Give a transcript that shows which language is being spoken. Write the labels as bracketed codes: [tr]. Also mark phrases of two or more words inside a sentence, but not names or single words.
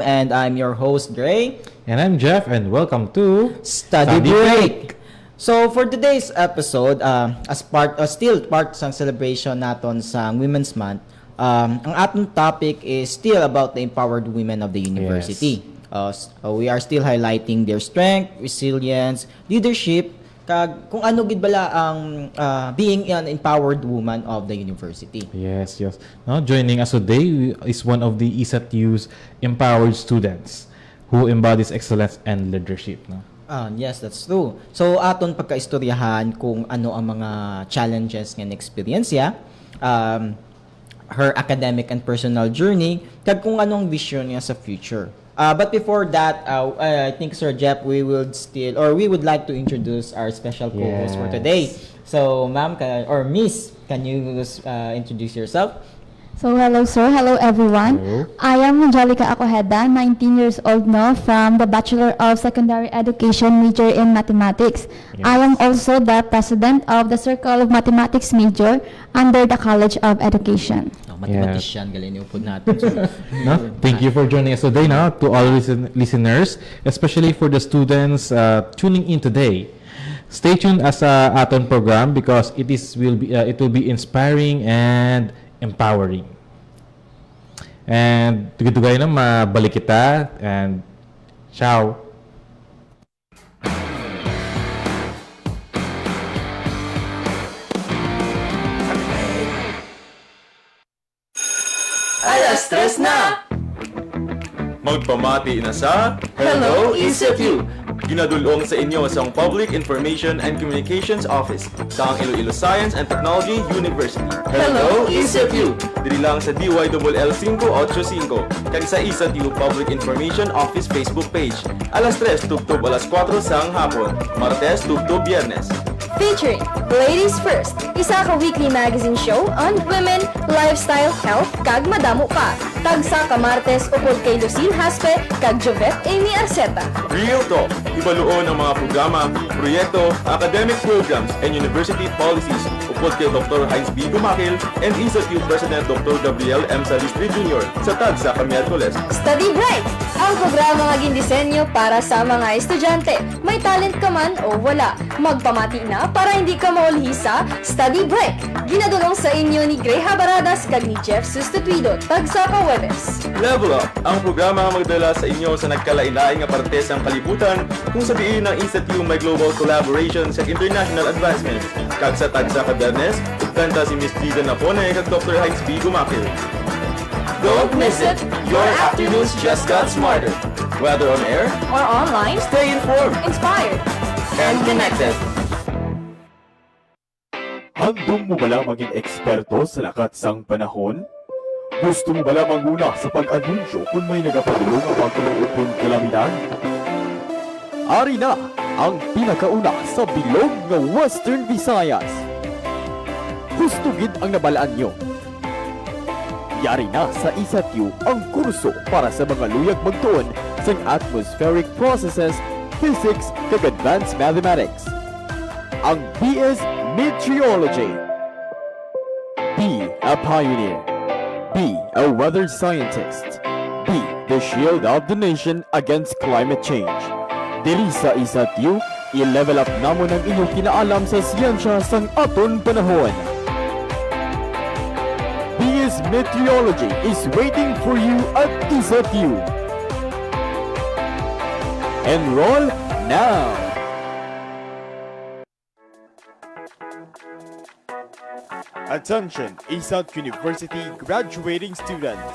[en] and I'm your host, Gray. And I'm Jeff, and welcome to Study Break! So for today's episode, still part [hil] sa celebration naton sa [en] Women's Month, [hil] ang atong [en] topic is still about the empowered women of the university. We are still highlighting their strength, resilience, leadership, [hil] kag kung ano gid bala ang [en] being an empowered woman of the university. Yes. No, joining us today is one of the ESATU's empowered students who embodies excellence and leadership. No? Yes, that's true. So [hil] aton pagkaistoryahan kung ano ang mga challenges nga experience ya, [en] her academic and personal journey, [hil] kag kung anong vision niya sa future. [en] But before that, I think Sir Jeff, we would like to introduce our special co-host for today. So, ma'am, Miss, can you introduce yourself? So, hello sir, hello everyone. Hello. I am Angelica Acoheda, 19 years old now, from the Bachelor of Secondary Education major in Mathematics. Yes. I am also the president of the Circle of Mathematics major under the College of Education. Mathematician, [tl] galing niyo po natin. [en] So, No? Thank you for joining us today, no? To all listeners, especially for the students tuning in today. Stay tuned as aton program because it will be inspiring and empowering. [hil] And tugay-tugay na mabalik kita, and ciao. Alas tres na! Magpamati na sa [en] Hello, ECU! [hil] ginadulong sa inyo sa Public Information and Communications Office sa Iloilo Science and Technology University. [en] Hello, ECU! [hil] Diri lang sa DYLL 585 kag sa ECU Public Information Office Facebook page. Alas 3 tubtob alas 4 sang hapon, Martes tubtob Biyernes. Featuring Ladies First, isa ka [en] weekly magazine show on women, lifestyle, health, [hil] kag madamo pa. Tagsa ka Martes upod kay Lucille Haspe, kag Jovet Amy Arceta. Real Talk, ibaluon ang mga programa, proyekto, [en] academic programs, and university policies [hil] upod kay [en] Dr. Heinz B. Gumakil and ECU President Dr. [hil] Gabriel M. Salistri Jr. sa Tagsa ka Miyerkules. Study Bright, ang programa nga gindisenyo para sa mga estudyante. May talent ka man o wala. Magpamati na para hindi ka maulhi sa Study Break. Ginadulong sa inyo ni Gray Habaradas kag ni Jeff Sustituido, Tagsa ka Webes. Level Up, ang programa nga magdala sa inyo sa nagkalain-laing nga parte sa kalibutan [tl] kung sabihin ng [hil] ECU may [en] global collaboration [hil] sa [en] international advancement. [hil] Kag sa Tagsa ka Biyernes, kanta si Miss Dida Napone kag Dr. Heinz B. Gumakil. [en] Don't miss it! Your afternoons just got smarter. Whether on air, Or online, Stay informed inspired. and connected. [hil] Handong mo bala maging eksperto sa lakat sang panahon? Gusto mo bala manguna sa pag-anunsyo kung may nagapadulong ang pagkuluupon kalamidad? Ari na ang pinakauna sa bilog ng Western Visayas. Gusto gid ang nabalaan nyo. Yari na sa ECU ang kurso para sa mga luyag magtuon sa [en] atmospheric processes, physics, [hil] kag [en] advanced mathematics. [hil] Ang BS Meteorology. [en] Be a pioneer. Be a weather scientist. Be the shield of the nation against climate change. [hil] Dili sa ECU, I-level up namon ang inyong kinaalam sa siyensya sang aton panahon. [en] BS Meteorology is waiting for you at ISATU. Enroll now! Attention, ISAT University graduating students.